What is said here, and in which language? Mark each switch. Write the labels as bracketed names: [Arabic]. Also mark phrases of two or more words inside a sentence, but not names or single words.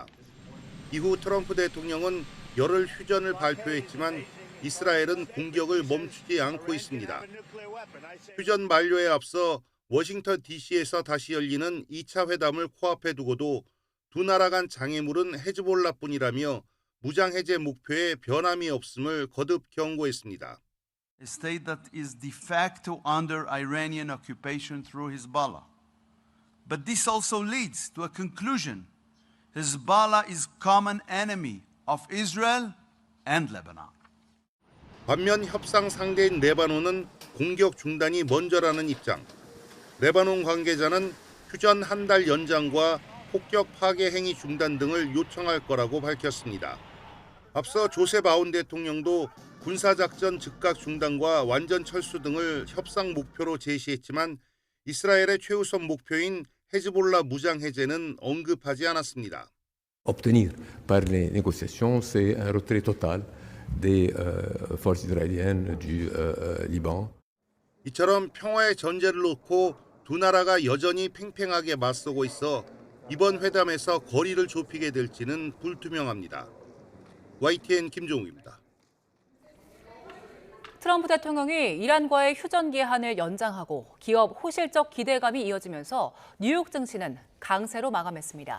[Korean] 이후 트럼프 대통령은 열흘 휴전을 발표했지만 이스라엘은 공격을 멈추지 않고 있습니다. 휴전 만료에 앞서 워싱턴 DC에서 다시 열리는 2차 회담을 코앞에 두고도 두 나라 간 장애물은 헤즈볼라뿐이라며 무장 해제 목표에 변함이 없음을 거듭 경고했습니다. [English] A state that is de facto under Iranian occupation through Hezbollah. But this also leads to a conclusion. Hezbollah is common enemy of Israel and Lebanon. [Korean] 반면 협상 상대인 레바논은 공격 중단이 먼저라는 입장. 레바논 관계자는 휴전 한 달 연장과 폭격 파괴 행위 중단 등을 요청할 거라고 밝혔습니다. 앞서 조셉 아운 대통령도 군사작전 즉각 중단과 완전 철수 등을 협상 목표로 제시했지만 이스라엘의 최우선 목표인 헤즈볼라 무장 해제는 언급하지 않았습니다. [French] Obtenir par les négociations, c'est un retrait total des forces israéliennes du Liban. [Korean] 이처럼 평화의 전제를 놓고 두 나라가 여전히 팽팽하게 맞서고 있어 이번 회담에서 거리를 좁히게 될지는 불투명합니다. YTN 김종욱입니다. 트럼프 대통령이 이란과의 휴전 기한을 연장하고 기업 호실적 기대감이 이어지면서 뉴욕 증시는 강세로 마감했습니다.